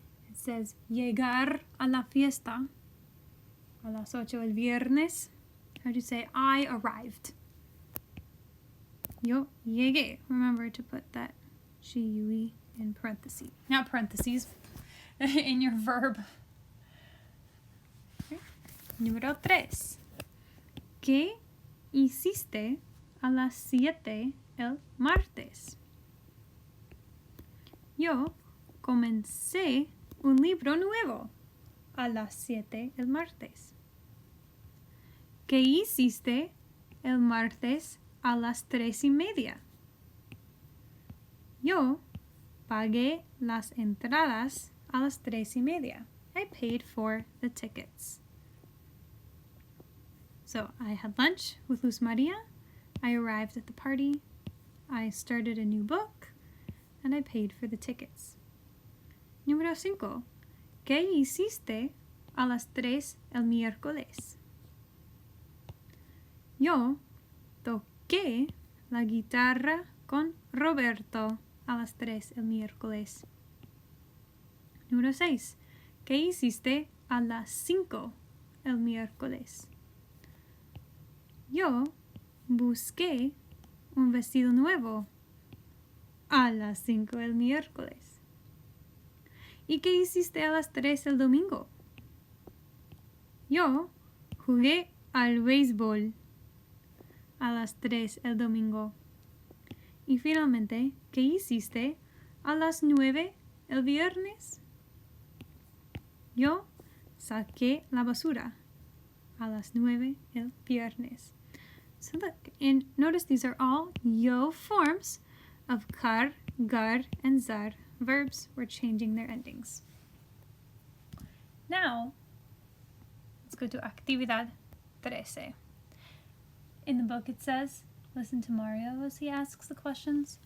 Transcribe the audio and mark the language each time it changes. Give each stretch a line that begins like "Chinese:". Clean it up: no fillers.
English: It says,
Spanish: llegar a la fiesta a las 8 el viernes.
English: How do you say, I arrived?
Spanish: Yo llegué.
English: Remember to put that GUE in parentheses. Not parentheses, in your verb.
Spanish: Okay. Número 3. ¿Qué hiciste a las 7 el martes? Yo comencé un libro nuevo a las 7 el martes. ¿Qué hiciste el martes a las 3:30? Yo pagué las entradas a las 3:30.
English: I paid for the tickets. So I had lunch with Luz Maria. I arrived at the party. I started a new book. And I paid for the tickets.
Spanish: Número 5. ¿Qué hiciste a las 3 el miércoles? Yo toqué la guitarra con Roberto a las 3 el miércoles. Número 6. ¿Qué hiciste a las 5 el miércoles? Yo busqué un vestido nuevo a las 5 el miércoles. ¿Y qué hiciste a las 3 el domingo? Yo jugué al béisbol a las 3 el domingo. Y finalmente, ¿qué hiciste a las 9 el viernes? Yo saqué la basura a las 9 el viernes.
English: So look, and notice these are all yo forms of car, gar, and zar verbs. We're changing their endings. Now, let's go to actividad 13. In the book it says, listen to Mario as he asks the questions.